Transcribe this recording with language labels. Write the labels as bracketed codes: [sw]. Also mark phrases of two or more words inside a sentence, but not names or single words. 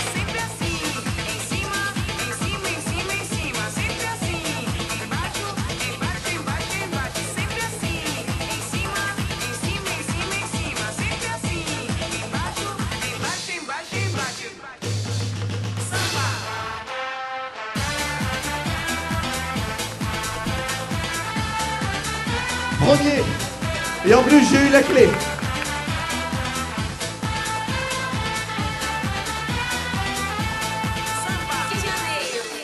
[pt] Sempre assim, em cima, em cima, em cima, em cima. Sempre assim, embaixo, embaixo, embaixo, embaixo. Sempre assim, em cima, em cima, em cima, em cima. Sempre assim, embaixo, embaixo, embaixo, embaixo. Samba. [fr] Premier. Et en plus, j'ai eu la clé. [pt] Samba de Janeiro.